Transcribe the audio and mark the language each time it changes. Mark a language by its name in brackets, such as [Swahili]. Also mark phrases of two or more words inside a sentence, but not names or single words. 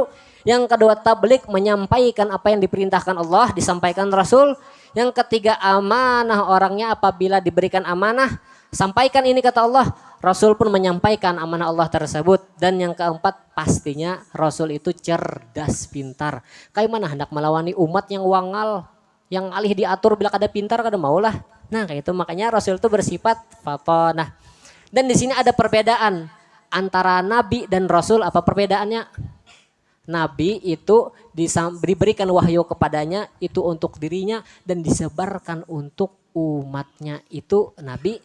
[Indonesian] Yang kedua tabligh, menyampaikan apa yang diperintahkan Allah disampaikan Rasul. Yang ketiga amanah, orangnya apabila diberikan amanah sampaikan ini kata Allah, Rasul pun menyampaikan amanah Allah tersebut. Dan yang keempat pastinya Rasul itu cerdas, pintar. [Banjar] Kayak mana hendak melawani umat yang wangal, yang alih diatur bila kada pintar kada maulah. [Indonesian] Nah kayak itu makanya Rasul itu bersifat fatonah. Dan di sini ada perbedaan antara Nabi dan Rasul. Apa perbedaannya? Nabi itu diberikan wahyu kepadanya itu untuk dirinya dan disebarkan untuk umatnya, itu Nabi.